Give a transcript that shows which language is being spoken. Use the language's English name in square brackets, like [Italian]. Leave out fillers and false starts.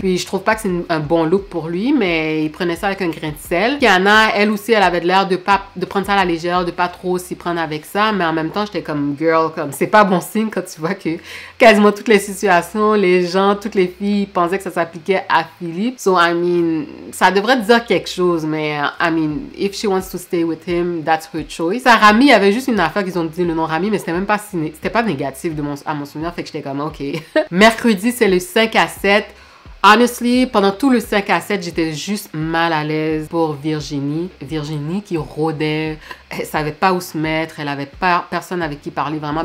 [French] Puis je trouve pas que c'est un bon look pour lui, mais il prenait ça avec un grain de sel. Kiana, elle aussi, elle avait l'air de prendre ça à la légère, de pas trop s'y prendre avec ça, mais en même temps, j'étais comme girl, comme c'est pas bon signe quand tu vois que quasiment toutes les situations, les gens, toutes les filles pensaient que ça s'appliquait à Philippe. [English] So, I mean, [French] ça devrait dire quelque chose, mais [English] I mean, if she wants to stay with him, that's her choice. [French] Ça, Rami, il y avait juste une affaire qu'ils ont dit le nom Rami, mais c'était même pas c'était pas négatif à mon souvenir, fait que j'étais comme ok. Mercredi, c'est le 5 à 7. Honestly, pendant tout le 5 à 7, j'étais juste mal à l'aise pour Virginie. Virginie qui rôdait, elle savait pas où se mettre, elle avait pas personne avec qui parler vraiment.